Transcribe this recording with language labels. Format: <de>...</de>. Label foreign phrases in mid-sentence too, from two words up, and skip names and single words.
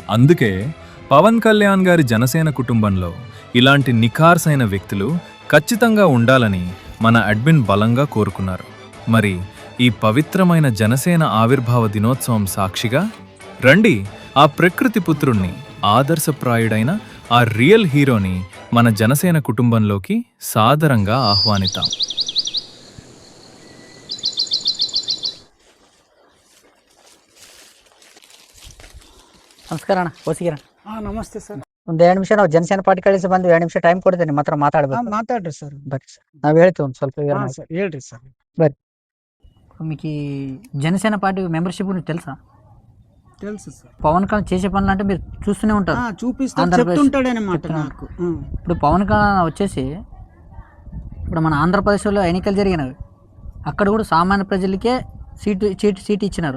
<te>అందుకే పవన్ కళ్యాణ్ గారి జనసేన కుటుంబంలో ఇలాంటి నిఖార్సైన వ్యక్తులు ఖచ్చితంగా ఉండాలని మన అడ్మిన్ బలంగా కోరుకున్నారు. మరి ఈ పవిత్రమైన జనసేన ఆవిర్భావ దినోత్సవం సాక్షిగా రండి ఆ ప్రకృతి పుత్రుణ్ణి, ఆదర్శప్రాయుడైన ఆ</te> <en>real hero</en> <te>మన జనసేన కుటుంబంలోకి సాదరంగా ఆహ్వానిద్దాం.</te> <kn>ನಮಸ್ಕಾರ ಅಣ್ಣ, ಕೋಸಿಗಿರಣ್ಣ. ನಮಸ್ತೆ ಸರ್. ಒಂದು 2 ನಿಮಿಷ ನಾವು ಜನಸೇನಾ ಪಾರ್ಟಿ ಕಳಿಸಿ ಬಂದು 2 ನಿಮಿಷ ಟೈಮ್ ಕೊಡ್ತೇನೆ, ಮಾತ್ರ ಮಾತಾಡ್ಬೇಕು. ಮಾತಾಡ್ರಿ ಸರ್. ಬರ್ರಿ ಸರ್, ನಾವು ಹೇಳ್ತೀವಿ ಒಂದು ಸ್ವಲ್ಪ ವಿವರ. ಹೇಳ್ರಿ ಸರ್. ಬರ್ರಿ.</kn> <te>మీకు ఈ జనసేన పార్టీ మెంబర్షిప్ గురించి తెలుసా? తెలుసు సార్. పవన్ కళ్యాణ్ చేసే పనులు అంటే మీరు చూస్తూనే ఉంటారు. ఇప్పుడు పవన్ కళ్యాణ్ వచ్చేసి ఇప్పుడు మన ఆంధ్రప్రదేశ్లో ఎన్నికలు జరిగినవి, అక్కడ కూడా సామాన్య ప్రజలకే సీట్ ఇచ్చినారు.</te>